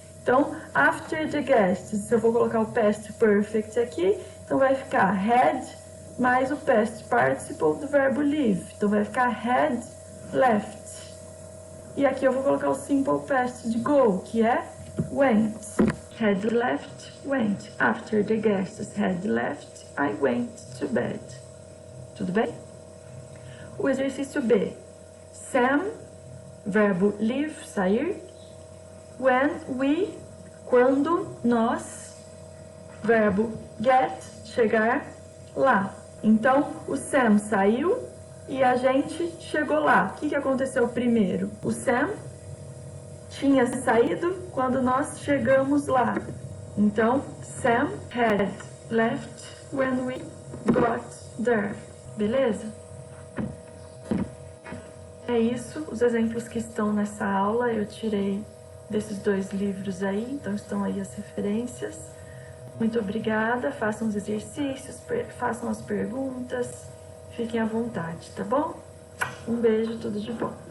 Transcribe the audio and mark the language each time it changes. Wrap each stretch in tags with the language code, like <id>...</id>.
<pt>Então,</pt> <en>after the guests,</en> <pt>eu vou colocar o past perfect aqui, então vai ficar had mais o past participle do verbo leave. Então, vai ficar had left. E aqui eu vou colocar o simple past de go, que é went.</pt> <en>Had left, went. After the guests had left, I went to bed.</en> <pt>Tudo bem? O exercício B. Sam, verbo leave, sair.</pt> <en>When we,</en> <pt>quando nós, verbo get, chegar lá. Então, o Sam saiu e a gente chegou lá. O que aconteceu primeiro? O Sam tinha saído quando nós chegamos lá.</pt> <en>Então, Sam had left when we got there.</en> <pt>Beleza? É isso. Os exemplos que estão nessa aula eu tirei desses dois livros aí, então estão aí as referências. Muito obrigada, façam os exercícios, façam as perguntas, fiquem à vontade, tá bom? Um beijo, tudo de bom.</pt>